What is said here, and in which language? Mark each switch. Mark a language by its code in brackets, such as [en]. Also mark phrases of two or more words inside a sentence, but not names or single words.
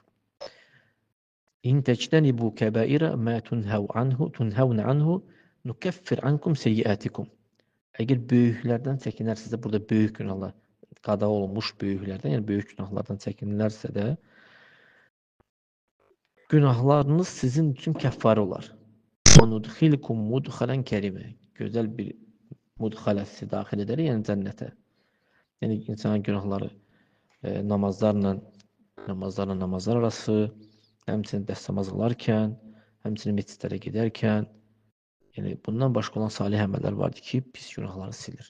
[ar] إن تجتنبوا كبائر ما تنهون عنه نكفر عنكم سيئاتكم. [az] Əgər böyüklərdən çəkinərsə, burada böyük günahlar, qada olmuş böyüklərdən, yəni böyük günahlardan çəkinirlərsə də, günahlarınız sizin üçün kəffar olar. [ar] وَنُدْخِلْكُمْ مُدْخَلًا كَرِيمًا. [az] Gözəl bir mudxalə sizi daxil edərik, yəni cənnətə. Yəni insanın günahları namazlar arası, həmçinin dəstəmaz alarkən, həmçinin məscidlərə gedərkən, yəni bundan başqa olan salih əməllər vardır ki, pis günahları silir.